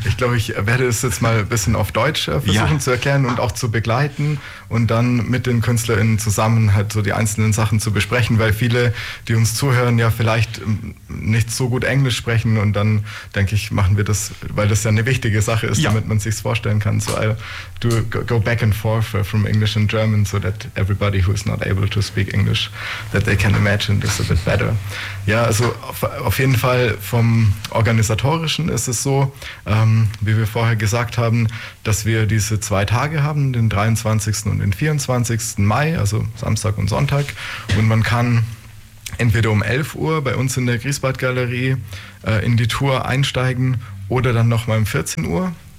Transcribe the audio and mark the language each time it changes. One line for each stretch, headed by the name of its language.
German: Ich glaube, ich werde es jetzt mal ein bisschen auf Deutsch versuchen zu erklären und auch zu begleiten und dann mit den KünstlerInnen zusammen halt so die einzelnen Sachen zu besprechen, weil viele, die uns zuhören, ja vielleicht nicht so gut Englisch sprechen, und dann denke ich, machen wir das, weil das ja eine wichtige Sache ist, damit man sich's vorstellen kann.
English: So, I'll do go back and forth from English and German so that everybody who is not able to speak English, that they can imagine this a bit better.
German: Ja, also auf jeden Fall vom Organisatorischen ist es so, wie wir vorher gesagt haben, dass wir diese zwei Tage haben, den 23. und den 24. Mai, also Samstag und Sonntag. Und man kann entweder um 11 Uhr bei uns in der Griesbad-Galerie in die Tour einsteigen oder dann nochmal um 14 Uhr.